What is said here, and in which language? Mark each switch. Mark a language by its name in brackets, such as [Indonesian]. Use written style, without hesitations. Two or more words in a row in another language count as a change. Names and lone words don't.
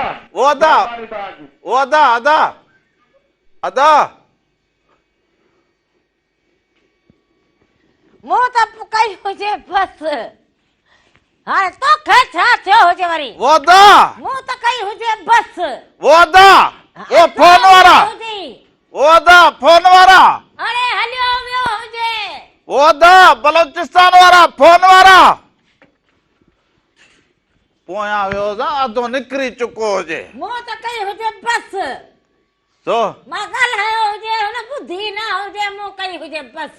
[Sindhi] ओ अदा महिरबानी तव्हांजी ओ अदा अदा अदा मूं त कई हुजे बस हाणे तोखे छा थियो हुजे वरी ओ अदा मूं त कई हुजे बस ओ अदा ओ फोन वारा ओ अदा फोन वारा हाणे हलियो वियो हुजे ओ अदा बलोचिस्तान वारा फोन वारा पोयां वियो हुजां अधो निकिरी चुको हुजे मूं त कई हुजे बस तो मां ॻाल्हायो हुजे हुन ॿुधी न हुजे मूं कई हुजे बस